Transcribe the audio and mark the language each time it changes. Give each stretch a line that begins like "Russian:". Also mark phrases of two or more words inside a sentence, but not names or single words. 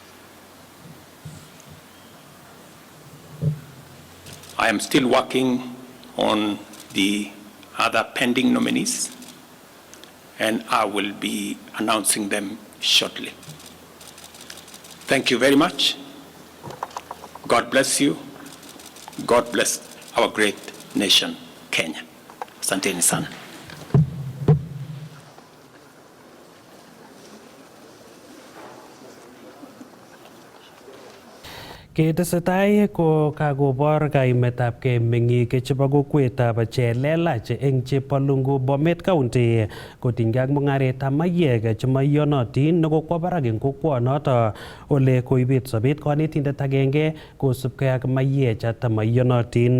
English: I am still working on the other pending nominees, and I will be announcing them shortly. Thank you very much. God bless you. God bless our great nation, Kenya.
Swahili: Asanteni sana.
Kalenjin: Ketesetai ko kakobor kaimetabgei meng'ik chebo kokwetab Chelelach eng Chepalungu, Bomet County kotinygei ak mung'aretab maiyek chemaiyonotin nekokwo barak eng kokwonoto ole koibet sobet konetindet agenge kosubkei ak maiyechoto maiyonotin.